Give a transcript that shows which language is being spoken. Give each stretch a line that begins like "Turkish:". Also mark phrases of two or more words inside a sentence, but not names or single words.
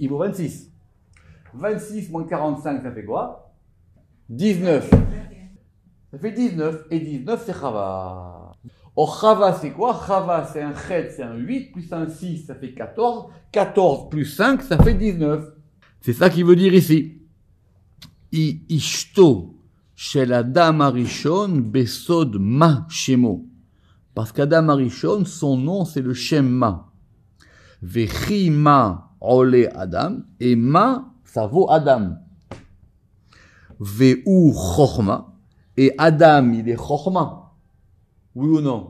French: Il vaut 26. 26 moins 45, ça fait quoi? 19. Ça fait 19, et 19, c'est Chava. Or, Chava, c'est quoi? Chava, c'est un Chet, c'est un 8, plus un 6, ça fait 14. 14 plus 5, ça fait 19. C'est ça qu'il veut dire ici.
Hebrew: אשתו של אדם הראשון בסוד מ"ה שמו.
French: Parce qu'
Hebrew: אדם הראשון,
French: son nom, c'est le
Hebrew: שם מ"ה. וכי מה עולה אדם,
French: et ma, ça vaut Adam.
Hebrew: והוא חכמה,
French: et Adam, il est chochma. Oui ou non?